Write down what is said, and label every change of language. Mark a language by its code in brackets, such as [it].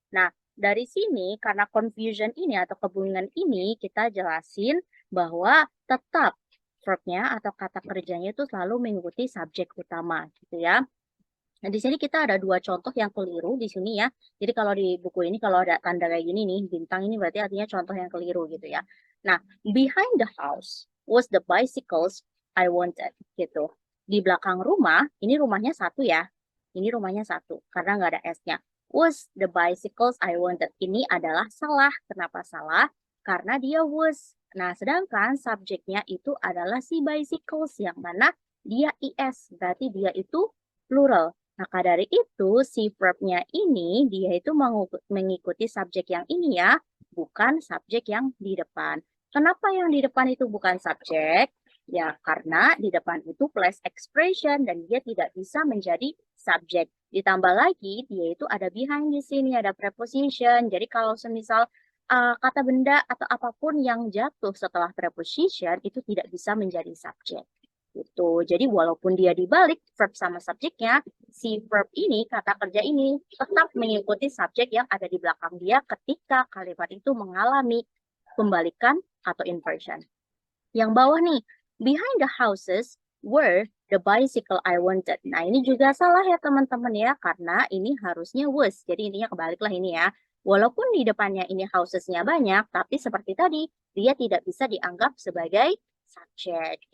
[id] Nah, dari sini, karena confusion ini atau kebingungan ini, kita jelasin bahwa tetap verbnya atau kata kerjanya itu selalu mengikuti subjek utama, gitu ya. Nah, di sini kita ada dua contoh yang keliru di sini ya. Jadi kalau di buku ini, kalau ada tanda kayak gini nih, bintang ini berarti artinya contoh yang keliru gitu ya. [en] Nah, behind the house was the bicycles I wanted, gitu. [id] Di belakang rumah, ini rumahnya satu ya. Ini rumahnya satu, karena nggak ada S-nya. [en] Was the bicycles I wanted. [id] Ini adalah salah. Kenapa salah? Karena dia was. Nah, sedangkan subjeknya itu adalah si bicycles, yang mana dia IS. Berarti dia itu plural. Maka dari itu, si verb-nya ini, dia itu mengikuti subjek yang ini ya, bukan subjek yang di depan. Kenapa yang di depan itu bukan subjek? Ya, karena di depan itu place expression dan dia tidak bisa menjadi subjek. Ditambah lagi, dia itu ada behind di sini, ada preposition. Jadi kalau semisal kata benda atau apapun yang jatuh setelah preposition itu tidak bisa menjadi subjek. Gitu. Jadi walaupun dia dibalik verb sama subjeknya, si verb ini, kata kerja ini tetap mengikuti subjek yang ada di belakang dia ketika kalimat itu mengalami pembalikan atau inversion. Yang bawah nih, [en] behind the houses were the bicycle I wanted. [id] Nah, ini juga salah ya teman-teman ya, karena ini harusnya was. Jadi intinya kebaliklah ini ya. Walaupun di depannya ini housesnya banyak, tapi seperti tadi, dia tidak bisa dianggap sebagai subjek.